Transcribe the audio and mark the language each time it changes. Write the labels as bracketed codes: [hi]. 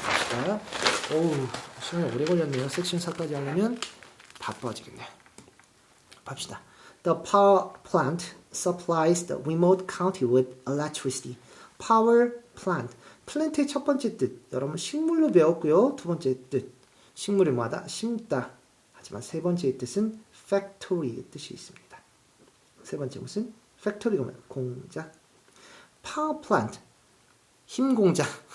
[ko] 자, 오우 시간이 오래 걸렸네요. 섹션 4까지 하려면 바빠지겠네. 봅시다. [en] The power plant supplies the remote county with electricity. [ko] power plant. 플랜트의 첫 번째 뜻. 여러분 식물로 배웠고요. 두 번째 뜻. 식물이 뭐하다? 심다. 하지만 세 번째 뜻은 factory의 뜻이 있습니다. 세 번째 무슨? factory가 뭐야? 공장. power plant. 힘공장.